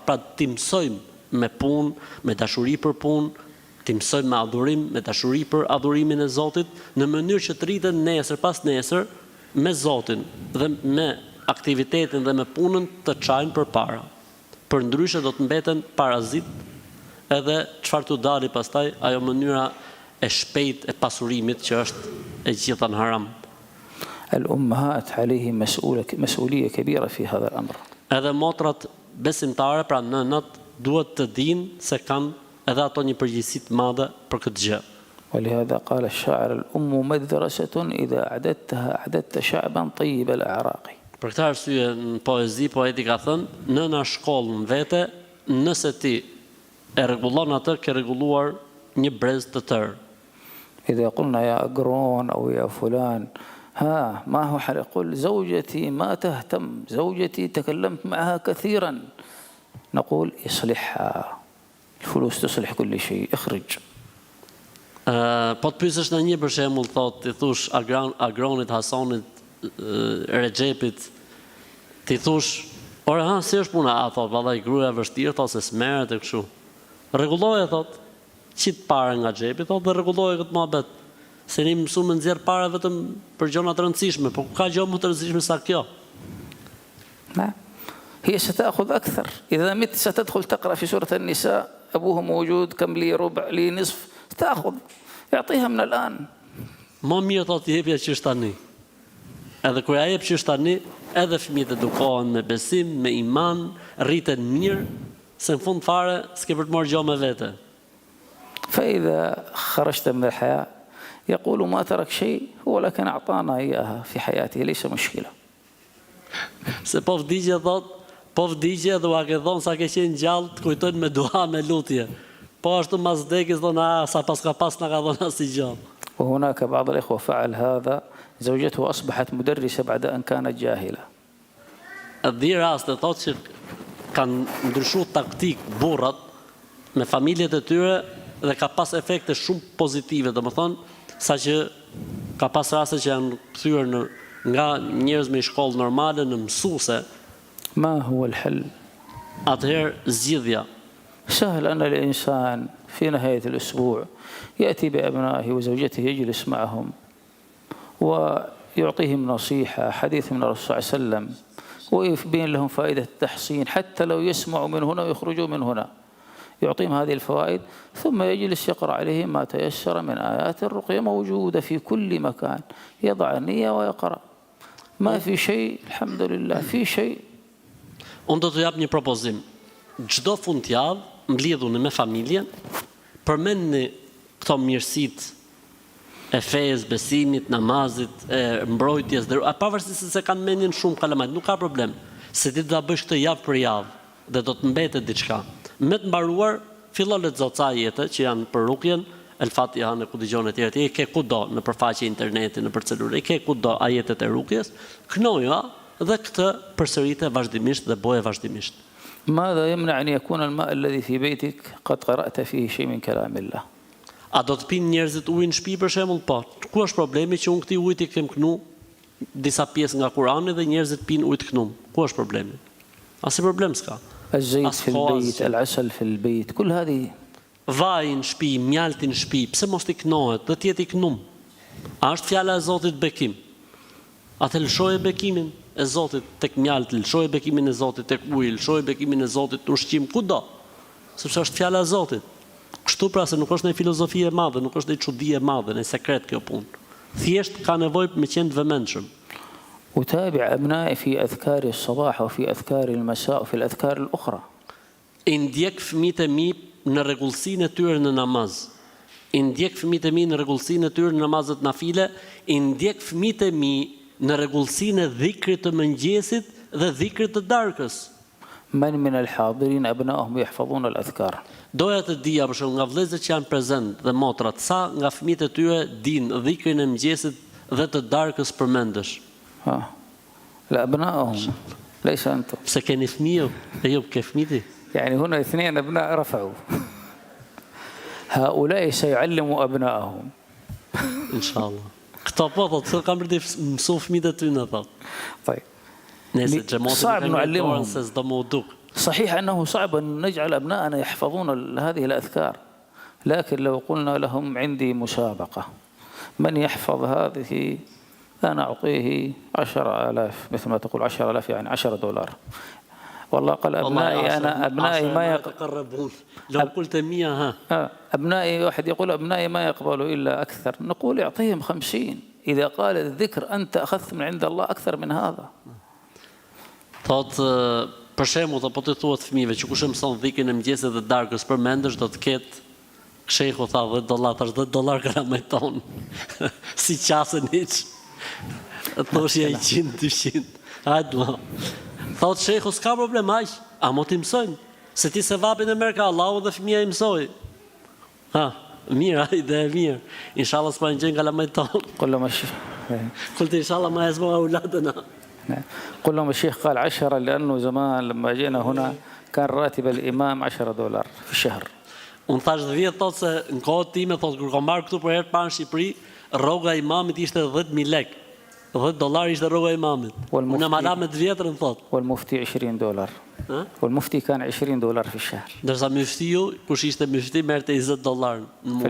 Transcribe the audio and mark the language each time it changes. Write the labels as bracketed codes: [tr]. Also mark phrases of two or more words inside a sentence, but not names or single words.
[sq] Pra ti mësojmë me punë, me dashuri për punë, ti mësojmë me adhurim, me dashuri për adhurimin e Zotit, në mënyrë që të rriten nesër pas nesër me Zotin dhe me aktivitetin dhe me punën të çajnë përpara. Përndryshe do të mbeten parazit edhe çfarë të dali pastaj ajo mënyra e shpejt e pasurimit që është e gjitha në haram. [ar] الأمهات عليهم مسؤولية كبيرة في هذا الأمر. [sq] Edhe motrat besimtare, pra nënat, duhet të dinë se kanë edhe ato një përgjegjësi të madhe për këtë gjë. [ar] ولهذا قال الشاعر الأم مدرسة إذا أعددتها أعددت شعبا طيب الأعراق. [sq] Për këtë arsye në poezi poeti ka thënë, nëna shkollën vete, nëse ti e rregullon atë, ke rregulluar një brez të tërë. [ar] إذا قلنا يا أجرون أو يا فلان ها ما هو حل يقول زوجتي ما تهتم زوجتي تكلمت معها كثيرا نقول اصلحها الفلوس تصلح كل شيء اخرج. [sq] Po të pyesësh në një për shembull, thot, ti thush agronit Hasanit Rexhepit, ti thush, "Ora, ha, si është puna?" A thot, "Vallai, gruaja vështirë, thot se smeret e kështu." Rregulloje, thot, qit para nga xhepi, thot, dhe rregulloje këtë mohabet. Se ne mësuam të nxjerr para vetëm për gjëra të rëndësishme, po ka gjë më të rëndësishme sa kjo. [ar] نعم هي ستأخذ أكثر إذا مت ستدخل تقرأ في سورة النساء أبوها موجود كم لي ربع لي نصف تأخذ يعطيها من الآن. [sq] Më mirë thot të jepja që është tani. Edhe kur ja jep që është tani, edhe fëmijët edukohen me besim, me iman, rriten mirë, se në fund fare s'ke për të marrë gjë me vete. [ar] فإذا خرجت من الحياة يقول ما ترك شيء هو لكن أعطانا إياها في حياته ليس مشكلة. [sq] Se po vdiqje thot, po vdiqje dhe ua ke thonë sa ke qenë gjallë, të kujtojnë me dua, me lutje. Po ashtu mas vdekjes thonë, sa pas ka pas na ka thonë asgjë. [ar] وهناك بعض الإخوة فعل هذا زوجته أصبحت مدرسة بعد أن كانت جاهلة. [sq] Dhe raste thot që kanë ndryshuar taktik burrat me familjet e tyre dhe ka pas efekte shumë pozitive, domethënë saqë ka pas raste që janë kthyer nga njerëz me shkollë normale në mësuese. [ar] ما هو الحل؟ [sq] Atëherë zgjidhja [ar] سهل أن الإنسان في نهاية الأسبوع يأتي بأبنائه وزوجته يجلس معهم ويعطيهم نصيحة حديث من الرسول صلى الله عليه وسلم ويبين لهم فائدة التحصين حتى لو يسمعوا من هنا ويخرجوا من هنا، يعطيهم هذه الفوائد ثم يجلس يقرأ عليهم ما تيسر من آيات الرقية موجودة في كل مكان، يضع النية ويقرأ. ما في شيء الحمد لله في شيء. [sq] Unë do të jap një propozim. Çdo fundjavë mbledhuni me familjen, përmendni këto mirësitë e fesë, besimit, namazit, e mbrojtjes, pavarësisht se kanë mendjen shumë kalamajt, nuk ka problem. Se ti do ta bësh këtë javë për javë dhe do të mbetet diçka. Me të mbaruar, fillo lexo ca ajete që janë për rukjen, El Fatiha në ku dëgjon e tjerë, ti e ke kudo në përfaqe interneti, në celular, e ke kudo ajetet e rukjes, knoja dhe këtë përsërite vazhdimisht dhe boje vazhdimisht. [ar] ماذا يمنع أن يكون الماء الذي في بيتك قد قرأت فيه شيء من كلام الله؟ [sq] A do të pinë njerëzit ujë në shtëpi për shembull? Po. Ku është problemi që unë këtij ujit i kem knu disa pjesë nga Kurani dhe njerëzit pinë ujë të knum? Ku është problemi? Asnjë problem s'ka. [ar] الزيت في البيت، العسل في البيت، كل هذه. [sq] Vaj në shtëpi, mjalti në shtëpi, pse mos t'i knohet, dhe t'jeti i knum? A është fjala e Zotit bekim? Atë lëshoje bekimin e Zotit tek mjalti, lëshoje bekimin e Zotit tek uji, lëshoje bekimin e Zotit në ushqim kudo, sepse është fjala e Zotit. Kështu pra se nuk është një filozofi e madhe, nuk është një çudi e madhe, një sekret kjo punë. Thjesht ka nevojë me qenë të vëmendshëm. [ar] أتابع أبنائي في أذكار الصباح وفي أذكار المساء وفي الأذكار الأخرى. [sq] I ndjek fëmijët e mi në rregullsinë e tyre në namaz. I ndjek fëmijët e mi në rregullsinë e tyre në namazet nafile, i ndjek fëmijët e mi në rregullsinë e dhikrit të mëngjesit dhe dhikrit të darkës. [ar] من الحاضرين أبنائهم يحفظون الأذكار؟ [sq] Doja të dija për shembull nga vëllezërit që janë prezent dhe motrat, sa nga fëmijët e tyre dinë dhikrin e mëngjesit dhe të darkës përmendesh. [ar] لا أبنائهم ليس أنتم. [sq] Se keni fëmijë, e jo ke fëmijë. [ar] يعني هنا اثنين أبناء رفعوا. هؤلاء سيعلموا أبنائهم. إن شاء الله. [sq] Këto po thotë se kanë për të mësuar fëmijët e tyre thotë. [ar] طيب. [sq] Nëse xhamotin [ar] صعب نعلمهم. [sq] se s'do më uduk. [ar] صحيح أنه صعب أن نجعل أبنائنا يحفظون هذه الأذكار، لكن لو قلنا لهم عندي مسابقة من يحفظ هذه أنا أعطيه 10,000 مثل ما تقول 10,000 يعني $10. والله قال أبنائي أنا أبنائي ما يتقربون لو قلت 100 أبنائي واحد يقول أبنائي ما يقبلوا إلا أكثر، نقول اعطيهم 50 إذا قال الذكر أنت أخذت من عند الله أكثر من هذا. [sq] Thot për shembull apo të thuat fëmijëve që kush e mëson dhikrin e mëngjesit dhe darkës përmendesh do të ketë shehu tha $10, tash $10 kalamajton. Si qasën hiç. Thoshja 100, 200. Hajde. Thot shehu s'ka problem aq, a mo ti mësojnë, se ti se vapin e merr ka Allahu dhe fëmia i mësoi. Mirë, ide e mirë. [ar] إن شاء الله [sq] s'pa ngjën kalamajton. [ar] قل لهم الشيخ قلت ان شاء الله ما يسمعوا اولادنا. قل لهم الشيخ قال 10 لأنه زمان لما جينا هنا كان راتب الإمام $10 في الشهر. [sq] Unë thash 10 thotë se në kohët time thotë kur kam marrë këtu për herë të parë në Shqipëri, rroga e imamit ishte 10.000 lekë. $10 ishte rroga e imamit. Unë më la me 2 vjetër thotë. [ar] والمفتي $20. والمفتي كان $20 في الشهر. [sq] Ndërsa muftiu, kush ishte mufti merrte $20 në muaj.